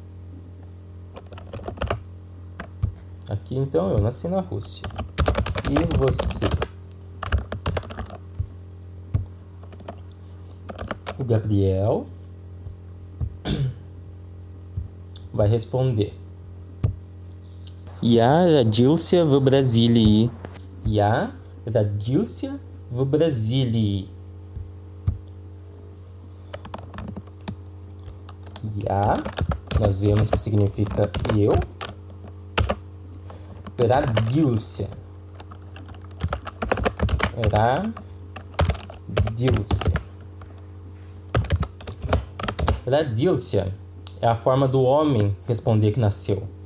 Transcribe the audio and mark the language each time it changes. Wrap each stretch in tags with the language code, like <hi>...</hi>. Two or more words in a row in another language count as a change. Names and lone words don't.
<pt>Aqui, então, eu nasci na Rússia. E você? O Gabriel vai responder.</pt> <ru>Я родился в Бразилии. Я родился в Бразилии. Я,</ru> <pt>nós vemos que significa eu. Родился. Родился é a forma do homem responder que nasceu.</pt>